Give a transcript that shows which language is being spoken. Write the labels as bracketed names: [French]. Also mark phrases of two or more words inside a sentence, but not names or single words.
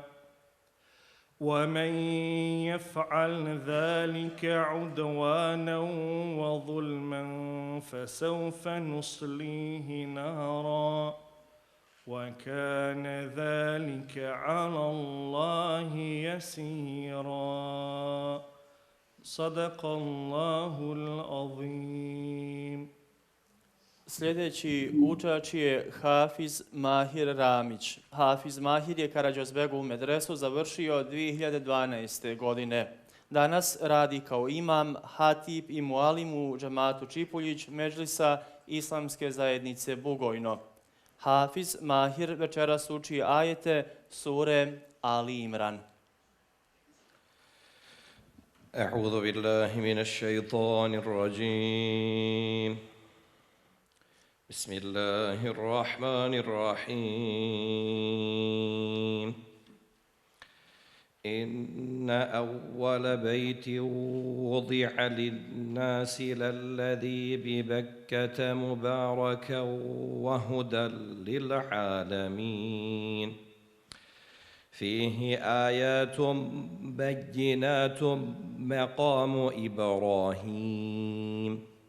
[Arabic] ومن يفعل ذلك عدوانا وظلما فسوف نصليه نارا وكان ذلك على الله يسيرا صدق الله العظيم. [Bosnian] Sljedeći učač je Hafiz Mahir Ramić. Hafiz Mahir je Karađozbegovu medresu završio 2012. godine. Danas radi kao imam, hatib i mualim u džamatu Čipuljić Medžlisa Islamske zajednice Bugojno. Hafiz Mahir večeras uči ajete sure Ali Imran. [Arabic] أعوذ بالله من الشيطان الرجيم. بسم الله الرحمن الرحيم. إن إن أول بيت وضع للناس للذي ببكة مباركا وهدى للعالمين فيه آيات بينات مقام إبراهيم